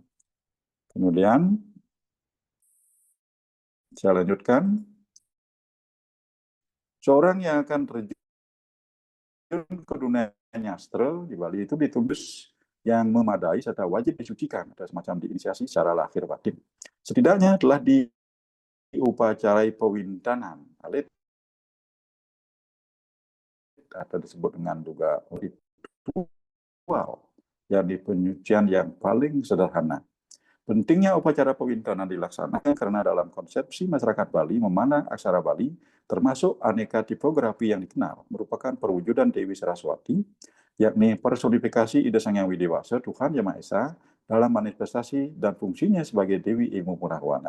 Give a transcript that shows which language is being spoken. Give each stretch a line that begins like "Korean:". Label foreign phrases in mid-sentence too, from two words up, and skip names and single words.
Indonesian: Kemudian saya lanjutkan. Seorang yang akan terjun ke dunia nyastra di Bali itu ditulis yang memadai serta wajib disucikan, ada semacam diinisiasi secara lahir batin. Setidaknya telah diupacarai pewintanan alit atau disebut dengan juga ritual, yang di penyucian yang paling sederhana. Pentingnya upacara pewintanan dilaksanakan karena dalam konsepsi masyarakat Bali memandang aksara Bali termasuk aneka tipografi yang dikenal merupakan perwujudan Dewi Saraswati, yakni personifikasi Ida Sang Hyang Widi-Wasa, Tuhan Yang Maha Esa, dalam manifestasi dan fungsinya sebagai Dewi Ilmu Pengetahuan.